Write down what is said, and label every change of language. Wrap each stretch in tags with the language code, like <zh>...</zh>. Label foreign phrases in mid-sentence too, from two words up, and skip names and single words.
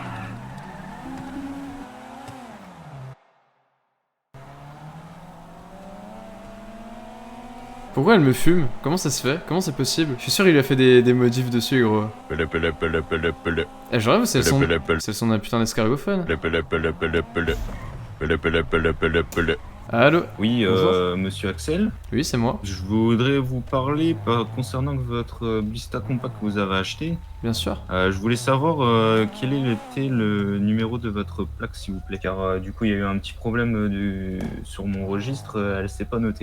<fr>Pourquoi elle me fume? Comment ça se fait? Comment c'est possible? Je suis sûr il a fait des modifs dessus, gros. Pele pele pele pele pele. Eh, je rêve ou c'est le son... Pele, pele. C'est le son d'un putain d'escargophone? Pele pele pele pele pele. Pele pele pele pele pele. Allô? Oui, Bonjour. monsieur Axel, Oui, c'est moi. je voudrais vous parler concernant votre Vista Compact que vous avez acheté. Bien sûr. Je voulais savoir quel était le numéro de votre plaque, s'il vous plaît. Car du coup, il y a eu un petit problème sur mon registre, elle s'est pas notée.</fr>